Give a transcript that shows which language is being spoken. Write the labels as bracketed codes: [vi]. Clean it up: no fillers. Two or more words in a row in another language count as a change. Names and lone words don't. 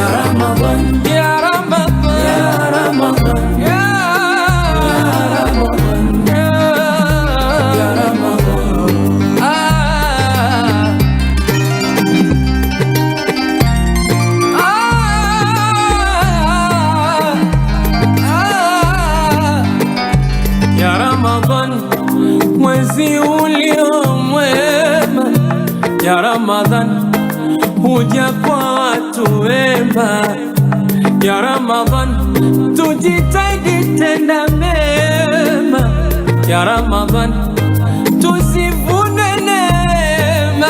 [ar] رمضان يا رمضان يا رمضان يا رمضان يا رمضان يا رمضان [sw] mwezi uliomwema. Ya Ramadhan huja kwa watu wema. Ya Ramadhan tujitahidi tenda mema. Ya Ramadhan tusivune neema.